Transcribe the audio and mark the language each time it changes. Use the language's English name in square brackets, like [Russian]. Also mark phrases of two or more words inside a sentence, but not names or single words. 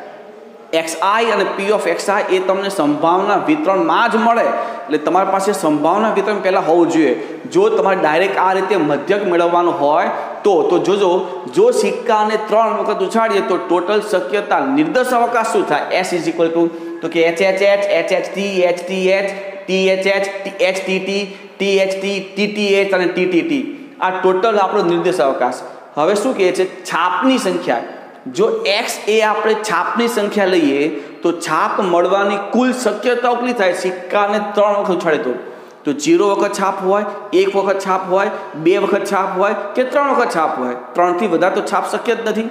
[Gujarati] xi અને [English] p of xi [Gujarati] એ તમને સંભાવના વિતરણમાં જ મળે એટલે તમારી પાસે સંભાવના વિતરણ પહેલાં હોવું જોઈએ. જો તમારે ડાયરેક્ટ આ રીતે મધ્યક મેળવવાનું હોય તો જોજો જો સિક્કાને 3 વખત ઉછાળીએ તો ટોટલ શક્યતા નિર્દેશ અવકાશ શું થાય s = તો કે hh hht hth thh htt tht tth અને ttt આ ટોટલ આપણો નિર્દેશ અવકાશ. હવે શું કહે છે છાપની સંખ્યા જો x એ આપણે છાપની સંખ્યા લઈએ તો છાપ મળવાની કુલ શક્યતાઓ કેટલી થાય સિક્કાને 3 વખત ઉછાળે તો 0 વખત છાપ હોય 1 વખત છાપ હોય 2 વખત છાપ હોય કે 3 વખત છાપ હોય 3 થી વધારે તો છાપ શક્ય જ નથી.